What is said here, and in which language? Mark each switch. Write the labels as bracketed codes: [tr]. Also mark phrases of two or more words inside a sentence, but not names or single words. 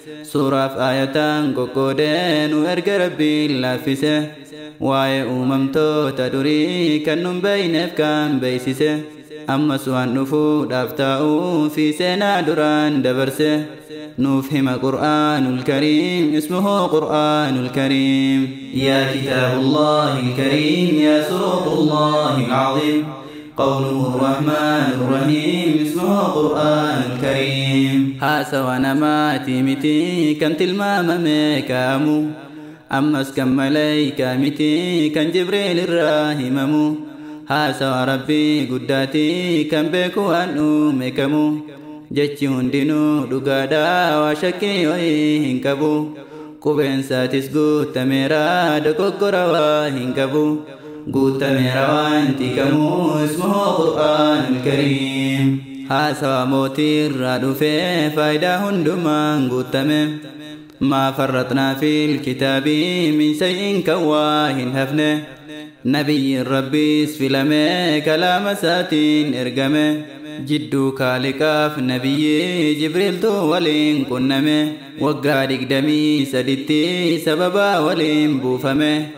[om] Suuraaf aayataan qoqqoodee nu erga Rabbiin laaffise. Waa'ee uumamtoota durii kan nun beeyneef kan beeysise. Ammas waan dhufuudhaaf taa'uu fi seenaa duraan dabarse. Nuuf hima Qur'aanul Kariim, [ar] اسمه القرآن الكريم. يا كتاب الله الكريم، يا سروق الله العظيم، قوله الرحمن الرحيم، اسمه القرآن الكريم. [om] Haasawa namaati miti kan tilmaamame kaamu, ammas kan malayka miti kan Jibriil irraa himamu. Haasawa Rabbii guddaati kan beeku waan uume kamu. Jechi hundinuu dhugaadha, waa shakkii wayii hin qabu. Qubeensaatis guuttameera, dogoggora waa hin qabu. Guuttameera waan tikamu, [ar] اسمه القرآن الكريم. [om] Haasawa mootii irraa dhufee faayidaa hundumaan guuttame. [ar] ما فرطنا في الكتاب من شيء [om] kan waa hin hafne. Nabiyyiin Rabbiis filame kalaama isaatiin ergame. Jidduu kaaliqaaf nabiyyi Jibriiltu waliin qunname. Waggaa digdamii saditti sababa waliin buufame.